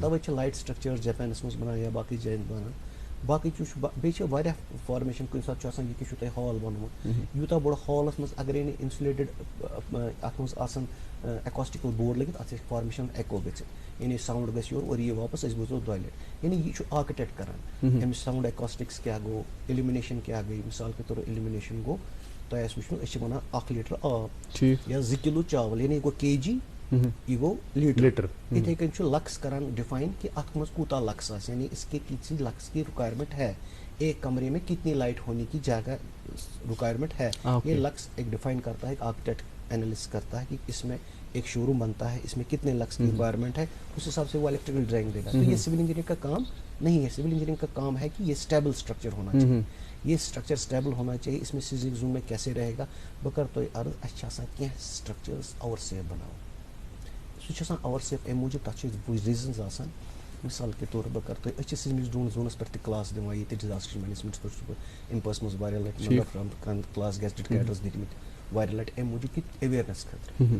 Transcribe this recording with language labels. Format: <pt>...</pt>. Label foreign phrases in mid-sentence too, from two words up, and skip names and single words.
<ks>تَوے چھِ</ks> <en>light structure</en> <ks>جاپانس منٛز بنان یا باقٕے جاین بنان. باقٕے چیٖز چھُ, بیٚیہِ چھِ واریاہ فارمیشن, کُنہِ ساتہٕ چھُ آسان یہِ کہِ چھُو تۄہہِ ہال بنومُت, یوٗتاہ بوٚڑ ہالس منٛز اگرے نہٕ انسُلیٹڈ اتھ منٛز آسان</ks> <en>acoustical board</en> <ks>لٔگِتھ, اتھ ہیٚکہِ فارمیشن ایکو گٔژھِتھ, یعنی ساوُنڈ گژھِ یورٕ اور یی واپس, أسۍ بوزو 2 لٹہِ. یعنی یہِ چھُ آرکِٹیکٹ کران, أمِس</ks> <en>sound acoustics</en> <ks>کیاہ گوٚو, اِلومِنیشن کیاہ گٔے.</ks> <ur>مِثال کے طور پر</ur> <ks>اِلومِنیشن گوٚو, تۄہہِ آسہِ وٕچھمُت أسۍ چھِ وَنان 1 لیٖٹر آب یا 2 کِلوٗ چاول, یعنی یہِ گوٚو کے جی, یہِ گوٚو لیٖٹر. یِتھے کٔنۍ چھُ لکس کران ڈِفاین کہِ اتھ منٛز کوٗتاہ لکس آسہِ,</ks> <ur>یعنی اس کے کتنی لکس کی ریکوائرمنٹ ہے, ایک کمرے میں کتنی لائٹ ہونے کی جگہ ریکوائرمنٹ ہے. یہ لکس ایک ڈیفائن کرتا ہے, آرکیٹیکٹ اینالس کرتا ہے کہ اس میں ایک</ur> <en>show room</en> <ur>بنتا ہے, اس میں کتنے لکس کی ریکوائرمنٹ ہے, اس حساب سے وہ</ur> <en>electrical drawing</en> <ur>دے گا. تو یہ</ur> <en>civil engineering</en> <ur>کا کام نہیں ہے.</ur> <en>civil engineering</en> <ur>کا کام ہے کہ یہ</ur> <en>stable structure</en> <ur>ہونا چاہیے, یہ</ur> <en>structure stable</en> <ur>ہونا چاہیے. اس میں</ur> <en>seizing zone</en> <ur>میں کیسے رہے گا.</ur> <ks>بہٕ کَرٕ تۄہہِ عرض, اَسہِ چھِ آسان کینٛہہ سٹرکچٲرٕس</ks> <en>over safe</en> <ks>بناوُن. سُہ چھُ آسان</ks> <en>over safe</en> <ks>اَمہِ موٗجوٗب, تَتھ چھِ ریٖزنٕز آسان.</ks> <ur>مثال کے طور</ur> <ks>بہٕ کَرٕ تۄہہِ, أسۍ چھِ سیزمِک زونَس پٮ۪ٹھ تہِ کلاس دِوان ییٚتہِ</ks> <en>disaster management</en> <ks>پٮ۪ٹھ چھُس بہٕ اِمپٲرس منٛز واریاہ لَٹہِ مطلب کلاس</ks> <en>gazetted cadre</en> <ks>دِتمٕتۍ واریاہ لَٹہِ, اَمہِ موٗجوٗب کہِ ایویرنیس خٲطرٕ.</ks>